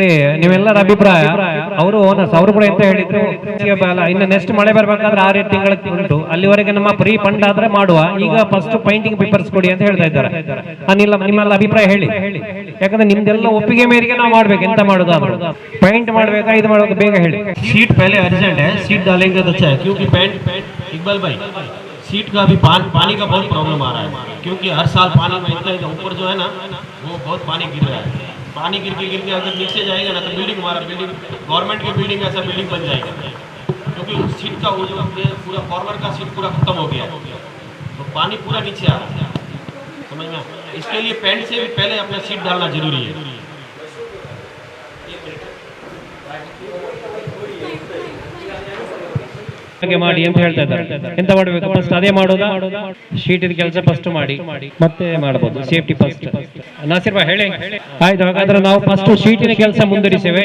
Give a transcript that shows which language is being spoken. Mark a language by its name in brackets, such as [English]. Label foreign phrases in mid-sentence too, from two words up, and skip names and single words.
[Kannada] ನೀವೆಲ್ಲರ ಅಭಿಪ್ರಾಯ ಅವರು ಓನರ್ಸ್ ಅವರು ಕೂಡ ಎಂತ ಹೇಳಿದ್ರು, ಇನ್ನು ನೆಕ್ಸ್ಟ್ ಮಳೆ ಬರ್ಬೇಕಾದ್ರೆ 6 ತಿಂಗಳ ಉಂಟು, ಅಲ್ಲಿವರೆಗೆ ನಮ್ಮ [English] pre fund [Kannada] ಆದ್ರೆ ಮಾಡುವ, ಈಗ [English] first painting papers [Kannada] ಕೊಡಿ ಅಂತ ಹೇಳ್ತಾ ಇದ್ದಾರೆ. ನಿಮ್ಮೆಲ್ಲ ಅಭಿಪ್ರಾಯ ಹೇಳಿ. ಯಾಕಂದ್ರೆ ನಿಮ್ದೆಲ್ಲ ಒಪ್ಪಿಗೆ ಮೇರೆಗೆ ನಾವು ಮಾಡ್ಬೇಕು. ಎಂತ ಮಾಡೋದು ಪೈಂಟ್ ಮಾಡ್ಬೇಕಾ ಇದು ಮಾಡ್ಬೇಕು ಬೇಗ ಹೇಳಿ. [Hindi] सीट पहले अर्जेंट है, सीट डालेंगे तो अच्छा है, क्योंकि इकबाल भाई सीट का अभी पानी का बहुत प्रॉब्लम आ रहा है, क्योंकि हर साल पानी में इतना ऊपर जो है ना वो बहुत पानी गिर रहा है. पानी गिर के अगर नीचे जाएगा ना तो हमारा बिल्डिंग गवर्नमेंट की बिल्डिंग ऐसा बिल्डिंग बन जाएगा, क्योंकि सीट का वो जो पूरा फॉरवर्ड का सीट पूरा खत्म हो गया, तो पानी पूरा नीचे आ रहा है. समझ में? इसके लिए पेंट से भी पहले अपना सीट डालना जरूरी है. [Kannada] ಮಾಡಿ ಅಂತ ಹೇಳ್ತಾ ಇದ್ದಾರೆ. ಎಂತ ಮಾಡಬೇಕು ಫಸ್ಟ್ ಅದೇ ಮಾಡೋದಾ? ಶೀಟ್ ಕೆಲಸ ಫಸ್ಟ್ ಮಾಡಿ ಮತ್ತೆ ಮಾಡಬಹುದು. [English] safety first. [Kannada] ನಾಸಿರ್ ಭಾಯ್ ಹೇಳಿ. ಆಯ್ತು, ಹಾಗಾದ್ರೆ ನಾವು ಫಸ್ಟ್ ಶೀಟಿನ ಕೆಲಸ ಮುಂದುವರಿಸೇವೆ.